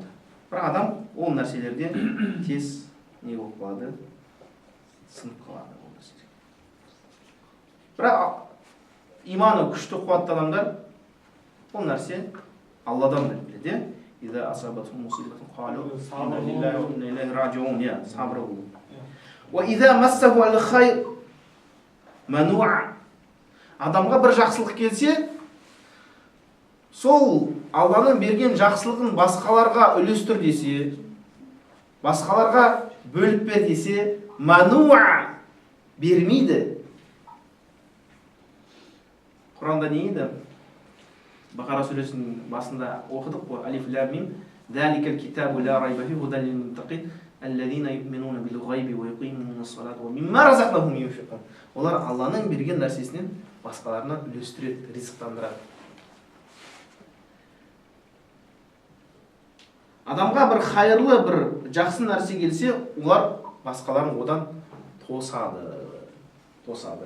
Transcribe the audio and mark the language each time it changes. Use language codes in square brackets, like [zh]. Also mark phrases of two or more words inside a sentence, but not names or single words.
[kk] Бір адам ол нәрселерде тез не болып қалады? Сынып қалады ол нәрселерде. Бірақ иманы күшті қуатты адамдар ол нәрсе Алладан деп біледі. [ar] إذا أصابت مصيبة قالوا إنا لله وإنا إليه راجعون. [kk] Я сабыр болу. [ar] وإذا مسه الخير منوعا. [kk] Адамға бір жақсылық келсе, сол Алланың берген жақсылығын басқаларға үлестір десе, басқаларға бөліп бер десе, мануа бермейді. Құранда не еді? Бақара сүресінің басында оқыдық қой. [ar] ألف لام ميم. ذلك الكتاب لا ريب فيه هدى للمتقين الذين يؤمنون بالغيب ويقيمون الصلاة ومما رزقناهم ينفقون. [kk] Олар Алланың берген нәрсесінен басқаларына үлестіреді, ризықтандырады. Адамға бір хайырлы, бір жақсы нәрсе келсе, олар басқаларын одан тосады.